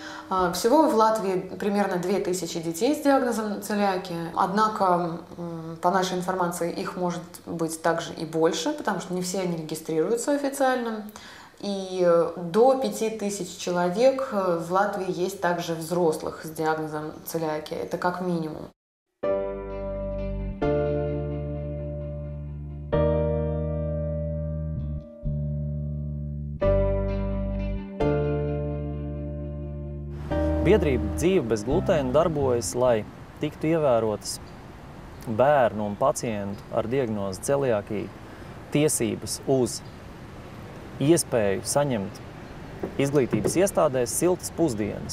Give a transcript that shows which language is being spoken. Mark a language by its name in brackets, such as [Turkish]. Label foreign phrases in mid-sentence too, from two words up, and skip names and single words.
[Russian] Всего в Латвии примерно 2000 детей с диагнозом целиакия. Однако, по нашей информации, их может быть также и больше, потому что не все они регистрируются официально. И до 5000 человек в Латвии есть также взрослых с диагнозом целиакия. Это как минимум. [Latvian] Biedrība Dzīve bez glutēna darbojas, lai tiktu ievērotas bērnu un pacientu ar diagnozi celiakija tiesības uz iespēju saņemt izglītības iestādēs siltas pusdienas.